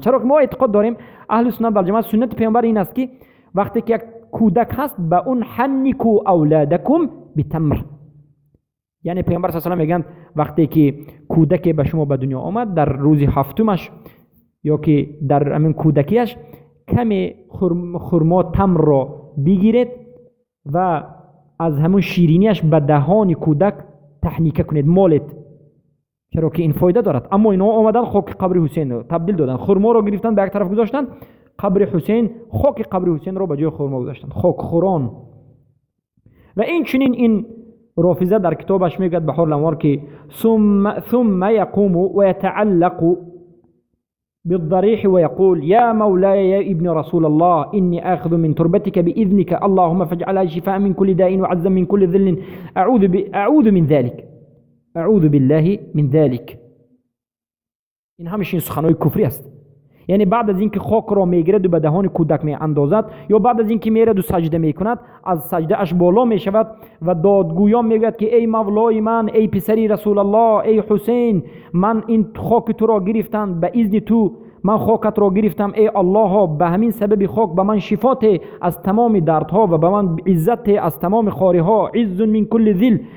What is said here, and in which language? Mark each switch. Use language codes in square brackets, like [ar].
[fa] چرا که ما اعتقاد داریم اهل سنت و جماعت سنت پیامبر این است که وقتی که یک کودک هست به اون [ar] حنکوا اولادکم بتمر، [fa] یعنی پیامبر صلی الله علیه و میگن وقتی که کودک به شما به دنیا آمد در روز هفتمش یا که در همین کودکیش کمی خرما تمر را بگیرید و از همون شیرینیش به دهان کودک تحنیکه کنید، مالید، چرا که این فایده دارد. اما اینا آمدن خاک قبر حسین رو تبدیل دادن، خرما رو گرفتن به یک طرف گذاشتن، قبر حسین، خاک قبر حسین رو به جای خرما گذاشتن، خاک خوران. و این چنین این رافضه در کتابش میگه بحار الانوار که [ar] ثم يقوم ويتعلق بالضريح ويقول يا مولاي يا ابن رسول الله إني آخذ من تربتك بإذنك اللهم فاجعلها شفاء من كل داء وعزا من كل ذل أعوذ من ذلك اعوذ بالله من ذلك. [fa] این همشین سخنهای کفری است. یعنی بعد از اینکه خاک را میگیرد و به دهان کودک می اندازد یا بعد از اینکه میرد و سجده میکند، از سجده اش بالا میشود و دادگویان میگوید که ای مولای من، ای پسری رسول الله، ای حسین، من این خاک تو را گرفتم به اذن تو، من خاکت را گرفتم ای الله ها، به همین سبب خاک به من شفات از تمام دردها و به من عزت از تمام خاری ها، [ar] عز من کل ذل،